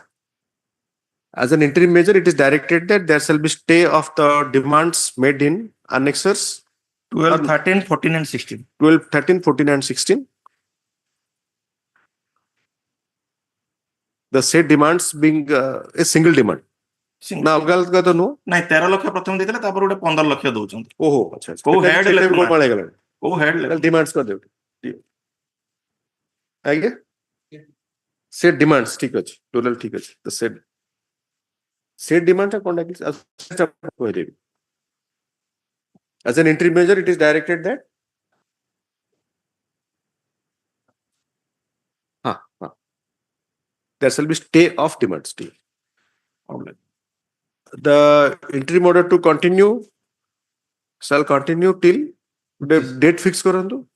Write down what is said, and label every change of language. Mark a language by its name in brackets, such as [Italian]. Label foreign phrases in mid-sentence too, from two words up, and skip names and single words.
[English] As an interim measure, it is directed that there shall be stay of the demands made in annexers 12, 13, 14 and 16. 12, 13, 14 and 16. The said demands being a single demand. [Odia] ନା ଅଲଗା ଅଲଗା ତ ନୁହଁ ନାଇଁ 13 ଲକ୍ଷ ପ୍ରଥମେ ଦେଇଥିଲେ ତାପରେ ଗୋଟେ 15 ଲକ୍ଷ ଦଉଛନ୍ତି ଓହୋ ଆଚ୍ଛା କୋଉ ହେଡ୍ ଗୋଳମାଳ ହେଇଗଲାଣି କୋଉ ହେଡ୍ ଡିମାଣ୍ଡସ୍ କରିଦେବେ ଆଜ୍ଞା ସେ ଡିମାଣ୍ଡସ୍ ଠିକ ଅଛି ଟୋଟାଲ ଠିକ ଅଛି ତ ସେ ଡିମାଣ୍ଡଟା କଣ କହିଦେବି [English] as an interim measure it is directed that there shall be stay of demands. The interim order to continue shall continue till the date fix karantu.